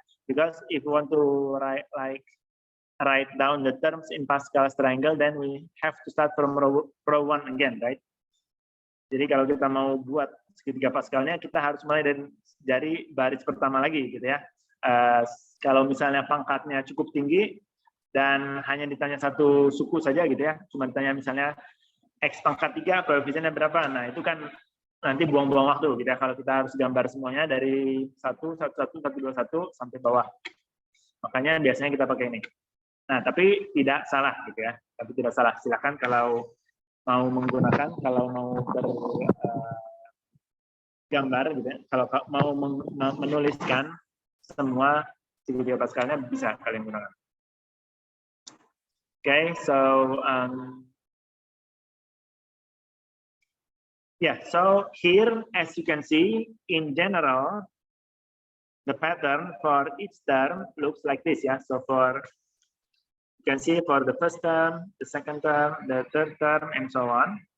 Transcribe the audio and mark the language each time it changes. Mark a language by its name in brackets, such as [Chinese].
[English] Because if we want to write down the terms in Pascal's triangle, then we have to start from row 1 again, right? [Indonesian] Jadi kalau kita mau buat segitiga Pascalnya, kita harus mulai dari baris pertama lagi, gitu ya. Kalau misalnya pangkatnya cukup tinggi dan hanya ditanya satu suku saja, gitu ya, cuma ditanya misalnya X pangkat 3 koefisiennya berapa, nah itu kan nanti buang-buang waktu, gitu ya, kalau kita harus gambar semuanya dari 1, 1, 1, 1, 2, 1 sampai bawah. Makanya biasanya kita pakai ini. Nah, tapi tidak salah, gitu ya. Tapi tidak salah. Silakan kalau mau menggunakan, kalau mau bergambar, gitu ya. Kalau mau menuliskan semua segitiga Pascalnya bisa kalian gunakan. [English] Okay, so so here, as you can see, in general, the pattern for each term looks like this. So you can see for the first term, the second term, the third term, and so on.